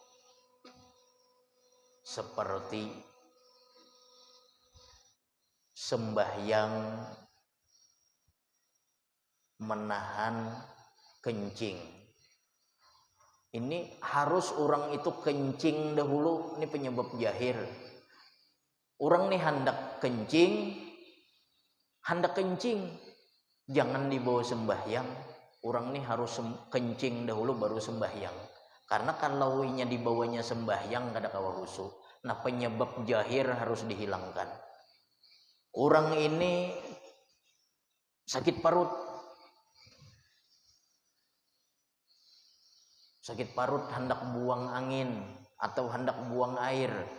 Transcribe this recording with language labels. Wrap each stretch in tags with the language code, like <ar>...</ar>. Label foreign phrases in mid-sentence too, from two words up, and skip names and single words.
<id>Seperti sembahyang menahan kencing. Ini harus orang itu kencing dahulu, ini penyebab zahir. Orang nih hendak kencing, jangan dibawa sembahyang. Orang nih harus kencing dahulu baru sembahyang.</id> <bjn>Karena kalau nya dibawanya sembahyang kada kawa khusyuk.</bjn> <id>Nah, penyebab zahir harus dihilangkan. Orang ini sakit parut hendak buang angin atau hendak buang air.</id>